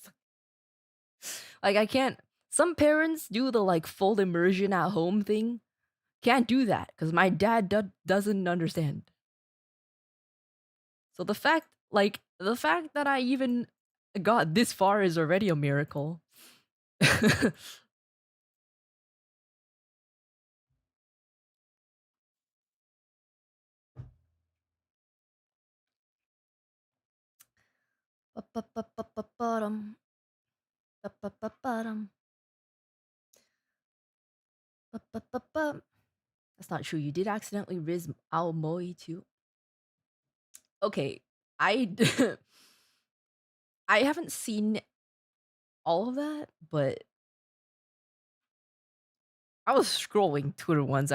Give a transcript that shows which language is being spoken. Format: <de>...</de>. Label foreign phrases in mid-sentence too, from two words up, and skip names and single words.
<en>Like I can't. Some parents do the like full immersion at home thing. Can't do that because my dad doesn't understand. So the fact that I even got this far is already a miracle. Ba-ba-ba-ba-ba-bum. Ba-ba-ba-ba-dum. Ba-ba-ba-ba. That's not true. You did accidentally Riz Ao Moi too. Okay, I I haven't seen all of that, but I was scrolling Twitter once.</en>